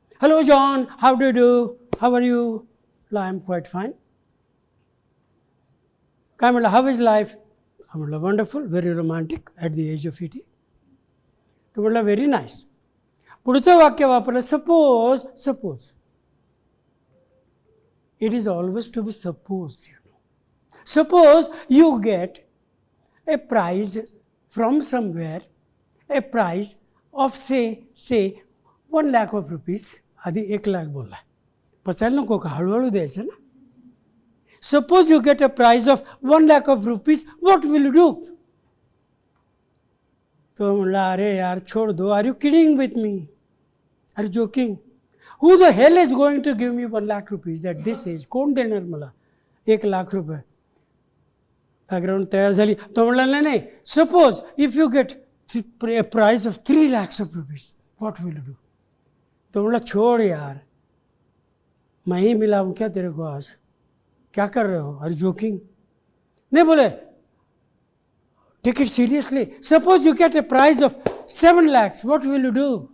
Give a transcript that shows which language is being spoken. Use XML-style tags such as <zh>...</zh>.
<en>Hello John, how do do, how are you? I am quite fine.</en> <mr>काय म्हटलं,</mr> <en>How is life?</en> <mr>म्हटलं</mr> <en>Wonderful, very romantic at the age of 80.</en> <mr>तो म्हटलं</mr> <en>Very nice.</en> <mr>पुढचं वाक्य वापरलं, suppose.</mr> <en>It is always to be supposed, you know. Suppose you get a prize from somewhere, a prize of say 1 lakh of rupees.</en> <mr>आधी 1 लाख बोलला, पचायला नको का, हळूहळू द्यायचं ना.</mr> <en>Suppose you get a prize of 1 lakh of rupees, what will you do?</en> <mr>तो म्हणला</mr> <hi>अरे यार छोड़ दो,</hi> <en>Are you kidding with me, are you joking? Who the hell is going to give me 1 lakh rupees at this age?</en> <mr>कोण देणार मला 1 लाख रुपये? Background तयार झाली. तो म्हणला नाही,</mr> <en>Suppose if you get a prize of 3 lakhs of rupees, what will you do?</en> <mr>तो म्हणला</mr> <hi>छोड़ यार, मैं ही मिलाऊं क्या तेरे को आज, क्या कर रहे हो,</hi> <en>Are joking?</en> <hi>नहीं बोले,</hi> <en>Take it seriously. Suppose you get a prize of 7 lakhs, what will you do?</en>